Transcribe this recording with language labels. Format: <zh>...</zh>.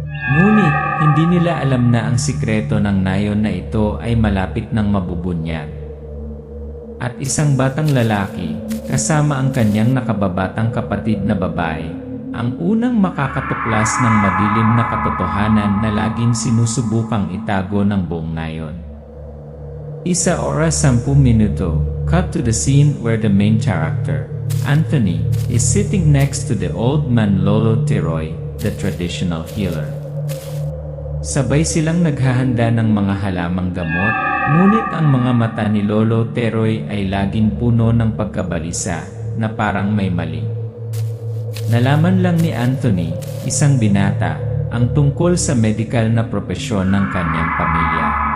<tl>Ngunit, hindi nila alam na ang sikreto ng nayon na ito ay malapit ng mabubunyag. At isang batang lalaki, kasama ang kanyang nakababatang kapatid na babae, ang unang makakatuklas ng madilim na katotohanan na laging sinusubukang itago ng buong nayon.</tl> <en>1:10 minuto, cut to the scene where the main character, Anthony, is sitting next to the old man Lolo Teroy, the traditional healer.</en> <tl>Sabay silang naghahanda ng mga halamang gamot, ngunit ang mga mata ni Lolo Teroy ay laging puno ng pagkabalisa na parang may mali. Nalaman lang ni Anthony, isang binata, ang tungkol sa medikal na propesyon ng kanyang pamilya.</tl>